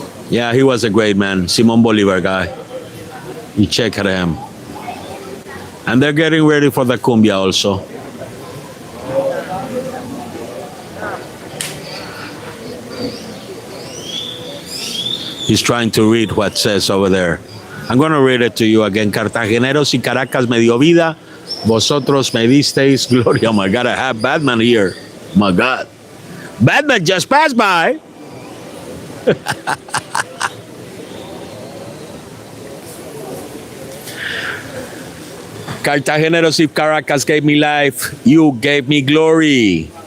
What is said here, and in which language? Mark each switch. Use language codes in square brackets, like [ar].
[en] Yeah, he was a great man, Simón Bolívar guy. You check at him. And they're getting ready for the cumbia also. He's trying to read what says over there. I'm going to read it to you again. [es] Cartageneros y Caracas me dio vida. Vosotros me disteis gloria. [en] Oh my God, I have Batman here. My God. Batman just passed by. Cartageneros y Caracas gave me life. You gave me glory.